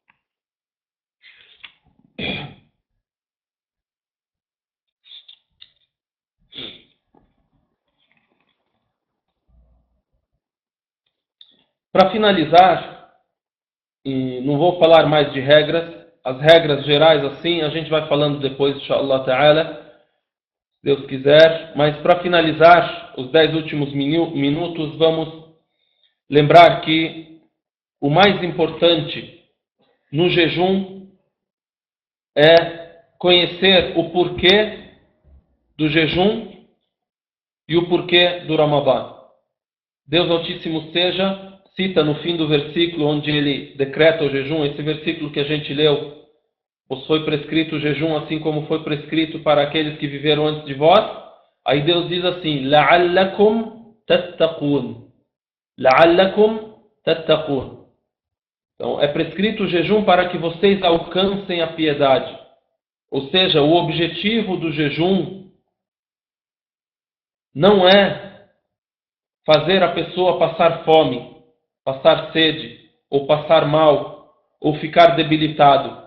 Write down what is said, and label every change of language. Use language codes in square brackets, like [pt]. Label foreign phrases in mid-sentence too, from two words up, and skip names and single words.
[pt] Para finalizar, e não vou falar mais de regras, as regras gerais assim, a gente vai falando depois, [ar] إن شاء الله تعالى, [pt] se Deus quiser. Mas para finalizar, os 10 últimos minutos, vamos lembrar que o mais importante no jejum é conhecer o porquê do jejum e o porquê do Ramadã. Deus Altíssimo seja, cita no fim do versículo onde ele decreta o jejum, esse versículo que a gente leu, pois foi prescrito o jejum assim como foi prescrito para aqueles que viveram antes de vós. Aí Deus diz assim, [ar] لَعَلَّكُمْ تَتَّقُونَ لَعَلَّكُمْ تَتَّقُونَ. [pt] Então, é prescrito o jejum para que vocês alcancem a piedade. Ou seja, o objetivo do jejum não é fazer a pessoa passar fome, passar sede, ou passar mal, ou ficar debilitado.